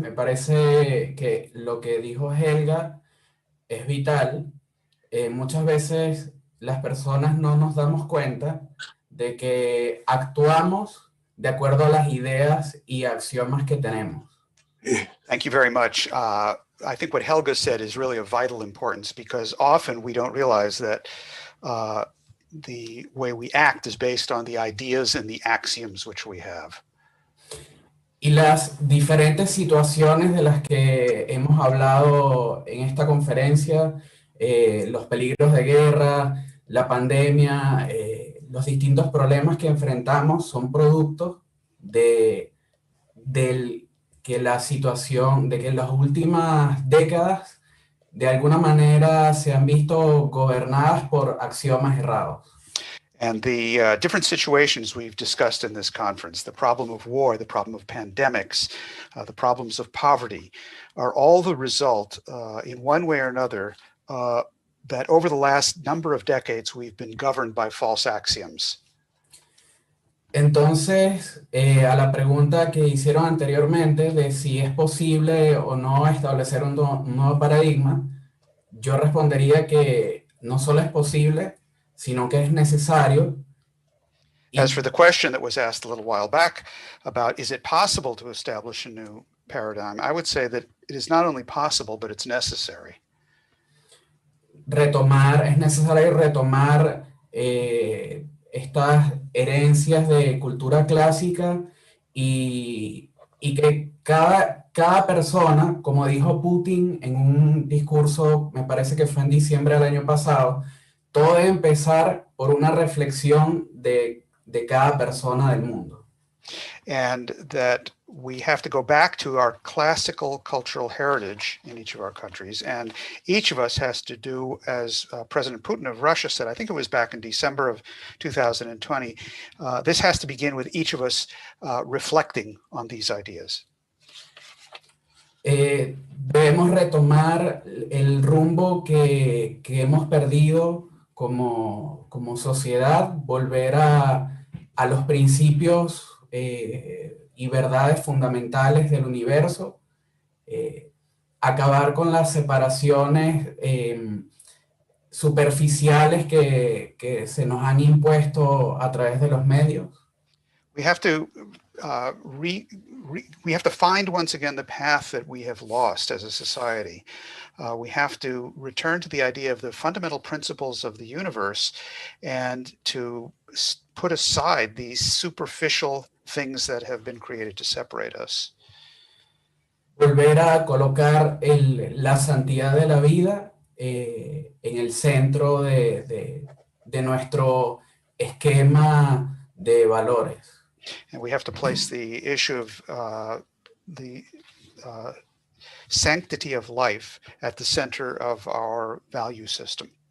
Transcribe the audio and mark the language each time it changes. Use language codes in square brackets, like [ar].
[es] Me parece que lo que dijo Helga es vital. Muchas veces las personas no nos damos cuenta de que actuamos de acuerdo a las ideas y axiomas que tenemos. [en] Thank you very much. I think what Helga said is really of vital importance because often we don't realize that the way we act is based on the ideas and the axioms which we have. [es] Y las diferentes situaciones de las que hemos hablado en esta conferencia, los peligros de guerra, la pandemia, los distintos problemas que enfrentamos son productos de que la situación, de que en las últimas décadas de alguna manera se han visto gobernadas por axiomas errados. [en] And the different situations we've discussed in this conference, the problem of war, the problem of pandemics, the problems of poverty, are all the result, in one way or another, that over the last number of decades we've been governed by false axioms. [es] Entonces, a la pregunta que hicieron anteriormente de si es posible o no establecer un nuevo paradigma, yo respondería que no solo es posible, sino que es necesario. [en] As for the question that was asked a little while back about is it possible to establish a new paradigm, I would say that it is not only possible, but it's necessary. [es] Es necesario retomar estas herencias de cultura clásica y que cada persona, como dijo Putin en un discurso, me parece que fue en diciembre del año pasado, todo debe empezar por una reflexión de cada persona del mundo. [en] And that we have to go back to our classical cultural heritage in each of our countries. And each of us has to do, as President Putin of Russia said, I think it was back in December of 2020, this has to begin with each of us reflecting on these ideas. [es] Debemos retomar el rumbo que hemos perdido como sociedad volver a los principios y verdades fundamentales del universo, acabar con las separaciones superficiales que se nos han impuesto a través de los medios. [en] We have to we have to find once again the path that we have lost as a society. We have to return to the idea of the fundamental principles of the universe and to put aside these superficial things that have been created to separate us. [es] Volver a colocar la santidad de la vida en el centro de nuestro esquema de valores. [en] And we have to place the issue of the sanctity of life at the center of our value system.